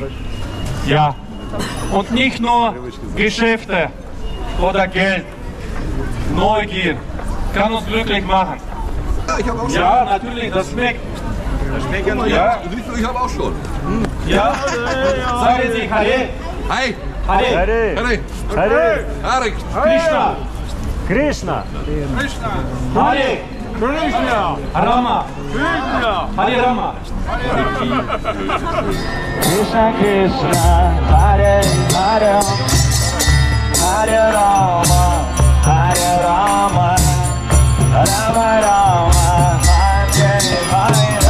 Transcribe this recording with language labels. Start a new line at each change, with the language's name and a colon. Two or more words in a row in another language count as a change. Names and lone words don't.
German: Ja. Und nicht nur Geschäfte oder Geld. Neugier kann uns glücklich machen. Ja, ich habe auch schon. Ja, natürlich, das schmeckt. Das schmeckt ja noch. Ja. Ich habe auch schon. Ja, sagen Sie Hare. Hi. Hare. Hare, Hare. Hare, Hare. Krishna. Krishna, Hare. Krishna, Rama. Krishna, Hare Rama. Krishna, Krishna, Hare Hare, Hare Rama, Hare Rama, Rama Rama, Hare Hare.